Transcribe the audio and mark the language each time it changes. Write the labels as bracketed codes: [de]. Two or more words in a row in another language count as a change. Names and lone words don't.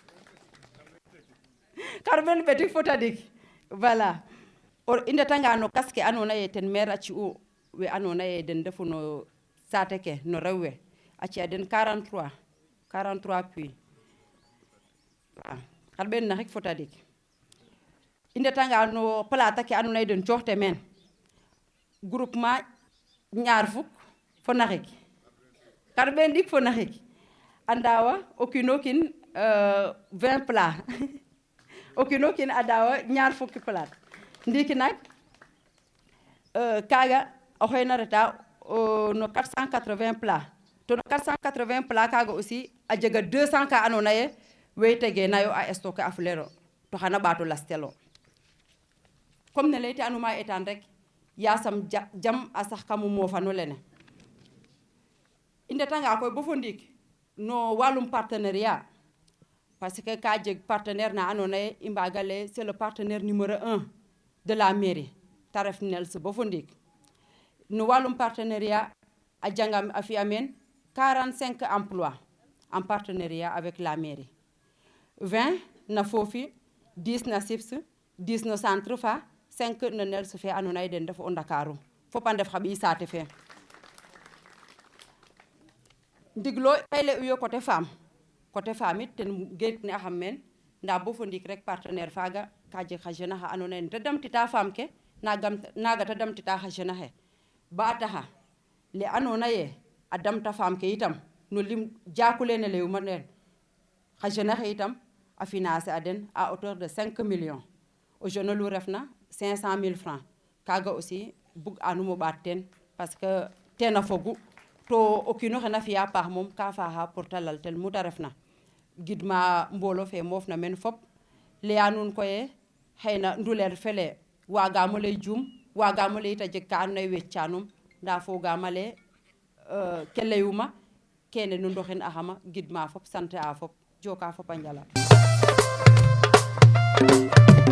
[srr] xar ɓen ɓetik fo tadik voilà i ndetanga no kas ke andoona yee ten maire a ci'u we andoona yee den ndefu no saate ke no rew we a ci'a den 43 puits xar ɓen naxik fo tadik i ndetanga no plate ke andoona yee den cooxte meen groupement ñaar fuk fo naxik xar ɓen ɗik fo naxik a ndaawa o kiin o kiin 20 plat o kiin o kiin a daawa ñaar fukki plate ndiiki nak kaaga oxey na reta no 480 plat to no 480 plat kaaga aussi a jega 200 ka andoona yee wey tegenayo a stocké a fulero to xana ɓaato lastelo comme ne laytanuma etaan rek yasam jam a sax kam o moofano lene i ndetanga koy bo fo ndiik no walum partenariat [fr] parce que [srr] ka jeg partenaire na andoona yee i mbaaga lay [fr] c'est le partenaire numéro 1 de la mairie [srr] ta ref NELS bo fo ndiik no walum partenariat a jangam a fi'a meen 45 emplois [fr] en partenariat avec la mairie [srr] 20 na foofi 10 na SIPS 10 no centre fa 5 no NELS fe andoona yee den ndefu o Ndakaaru fop a ndef xa ɓiy saate fe ndiglo kay ley'uyo [fr] côté femme [srr] it ten geekna'axam meen ndaa bo fo ndiik rek partenaire faaga ka jeg xa jeune axa andoona yee ta damtita femme ke naaga ta damtita xa jeune axe ba a taxa le andoona yee a damta femme ke itam no lim jaaku lene layuma neen xa jeune axe itam a financer a den [fr] à hauteur de 5 millions [srr] o jeune lu refna 500 000 francs kaaga aussi bug anum o ɓaat teen [fr] parce que [srr] ten a fogu to o kiin oxe na fi'a paax moom ka faaxa pour ta laltel mu ta refna gidma mboolo fe moofna meen fop laya nuun koye xeyna nduleer fele waagaam o lay juum wagamo leyta jeg ka andoona yee weccanum nda fogaam ale ke layuma kene nu ndoxin axama gidma fop sante a fop joka fop a njala